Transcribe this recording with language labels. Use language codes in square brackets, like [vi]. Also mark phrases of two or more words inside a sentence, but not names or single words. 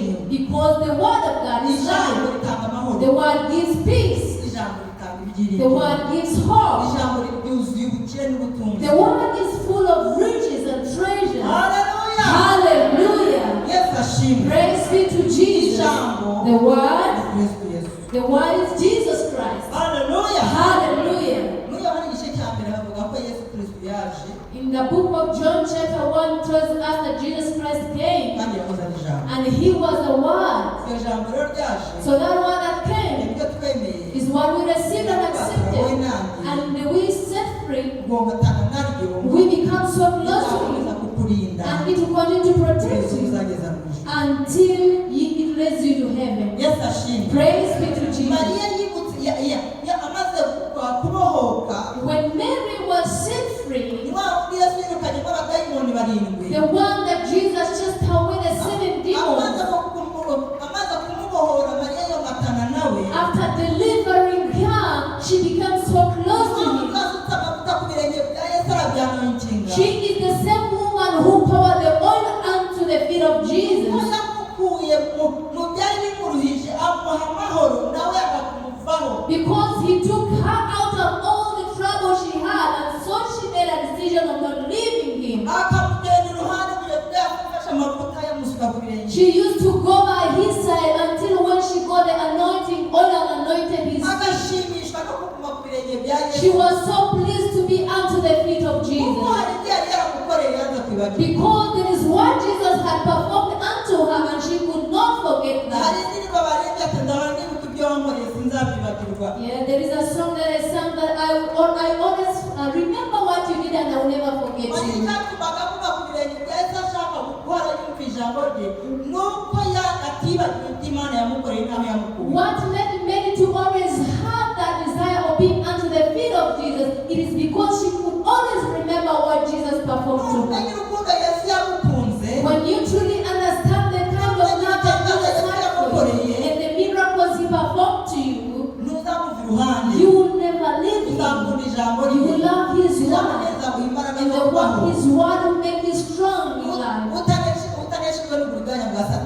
[en] Because the word of God is [rw] Ijambo [en] life. [rw] ritanga amahoro. [en] The word gives peace. [rw] Ijambo ritanga [en] The [rw] ibyiringiro. [en] word gives hope. [rw] Ijambo ryuzuye ubukire n'ubutunzi. [en] The word is full of riches and treasures. [rw] Haleluya. [en] Hallelujah. [rw] Yesu ashimwe. [en] Praise be to Jesus. The word, [rw] Kristo Yesu. [en] the word is Jesus Christ. [rw] Haleluya. [en] Hallelujah. [rw] Muri Yohana igice cya mbere havuga ko Yesu Kristo yaje [en] In the book of John chapter 1 tells us that Jesus Christ came [rw] kandi yakozanye ijambo. [en] and he was the word. [rw] Iryo jambo rero ryaje [en] So that word that came [rw] nibyo twemeye [en] is what we received and accepted. And we set free, [rw] ugombatana naryo [en] we become so close to [rw] rizakomeza [en] him. [rw] kukurinda [en] And it will continue to protect [rw] Yesu [en] you [rw] uzageza mu ijuru. [en] until it leads you to heaven. [rw] Yesu ashimwe. [en] Praise be to Jesus. [rw] Mariya yibutse amaze kubohoka [en] When Mary was set free, [rw] ni wa wundi Yesu yirukanyemo abadayimoni barindwi. [en] the one that Jesus just away the seven demons, [rw] amaze kumubohora Mariya yomatana nawe. [en] after delivering her, she became so close to him. [rw] Asutse amavuta ku birenge bya Yesu arabyanointinga. [en] She is the same woman who poured the oil onto the feet of Jesus. [rw] yamukuye mu byari bimuruhije amuha amahoro nawe agakumuvaho. [en] Because he took her out of all the trouble she had, and so she made a decision of not leaving him. [rw] Akamugenda iruhande kugira ngo yamufashe amavuta yamusuka ku birenge. [en] She used to go by his side until when she got the anointing oil and anointed his feet. [rw] Agashimishwa no kuguma ku birenge bya Yesu. [en] She was so pleased to be unto the feet of [rw] Kuko [en] Jesus. [rw] hari ibyo yari yaramukoreye yanze kwibagirwa. [en] Because there is what Jesus had performed unto her and she could not forget [rw] Hari [en] that. [rw] indirimbo barembye ati ndahora nibuka ibyo wankoreye sinzabyibagirwa. [en] Yeah, there is a song that I sang that I will always remember what you did and I will never forget [rw] Mari [en] you. [rw] cyatumaga kuba ku birenge bya Yesu ashaka guhora yumva ijambo rye nuko atibagiwe ibyo Imana yamukoreye n'aho yamukuye. [en] What led many to always have that desire of being under the feet of Jesus? It is because she could always remember what Jesus performed to her. [rw] Umenye urukundo Yesu yamukunze. [en] When you truly understand the kind of love that Jesus had for you and the miracles He performed to you, [rw] ntuzamuva iruhande. [en] you will never leave Him. [rw] Uzakunda ijambo [en] You will [rw] rye. [en] love His word, [rw] Uzamuneza imbaraga [en] and [rw] zo [en] the [rw] kubaho. [en] word, His word will make you strong in life. [rw] Utaneshejwe n'uburiganya bwa Satani.